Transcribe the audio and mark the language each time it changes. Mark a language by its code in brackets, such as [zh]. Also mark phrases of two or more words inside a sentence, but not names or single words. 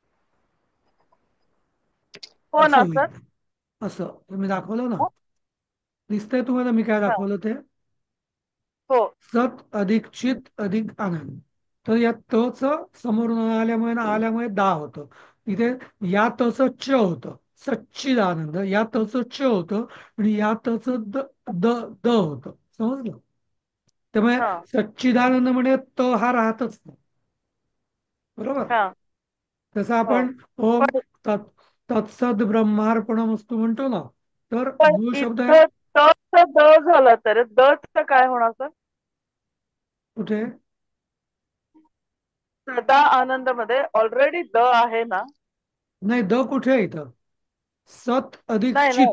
[mr] हो असं ना होईल. सर? असं तुम्ही दाखवलं ना, दिसतंय तुम्हाला मी काय हा. दाखवलं ते? हो. सत अधिक चित अधिक आनंद. तर या त च समोर न आल्यामुळे दा होतं. इथे या त च च होतं, सच्चिदानंद. या त च च होतं आणि या त च द द द होतं. समजलं? त्यामुळे हा. सच्चिदानंद म्हणजे त हा राहतच नाही. बरोबर. हा. जसं हो. आपण [sa] ओम तत्सद ब्रह्मार्पणमस्तु [mr] म्हणतो ना, तर पण मूळ शब्द आहे इथं त च द झालं तर द च काय होणार सर? कुठे? सदा आनंद मध्ये ऑलरेडी द आहे ना? नाही, द कुठे आहे इथं? सत अधिक नाही नाही